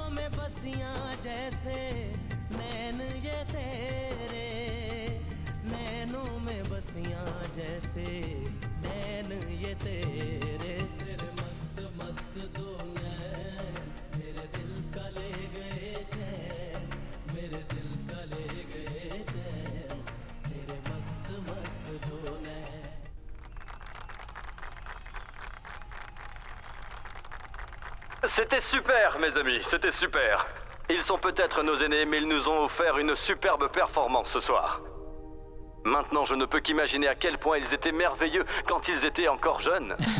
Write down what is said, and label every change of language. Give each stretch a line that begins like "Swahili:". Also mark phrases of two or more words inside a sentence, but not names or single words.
Hindi: में बसियां जैसे नैन ये तेरे नैनों में बसियां जैसे नैन ये तेरे तेरे मस्त मस्त दो नैन मेरे दिल का ले गए चैन मेरे दिल का ले गए चैन तेरे मस्त मस्त दो नैन
French: C'était super, mes amis, c'était super. Ils sont peut-être nos aînés, mais ils nous ont offert une superbe performance ce soir. Maintenant, je ne peux qu'imaginer à quel point ils étaient merveilleux quand ils étaient encore jeunes.